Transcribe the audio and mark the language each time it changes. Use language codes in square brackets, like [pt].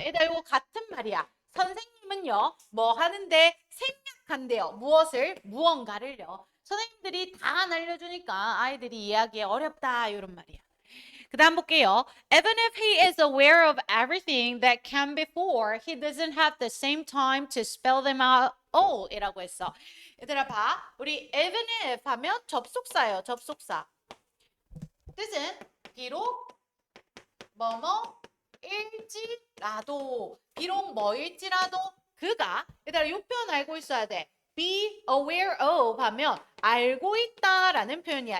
[ko] 얘들아, 이거 같은 말이야. 선생님은요, 뭐 하는데 생략한대요. 무엇을? 무언가를요. 선생님들이 다 안 알려주니까 아이들이 이해하기에 어렵다 이런 말이야. 그 다음 볼게요. [en] Even if he is aware of everything that came before, he doesn't have the same time to spell them out all [ko] 이라고 했어. 얘들아 봐. 우리 even if 하면 접속사예요. 접속사. 뜻은 비록 뭐뭐일지라도 비록 뭐일지라도 그가 얘들아 이 표현 알고 있어야 돼. be aware of 하면 알고 있다라는 표현이야.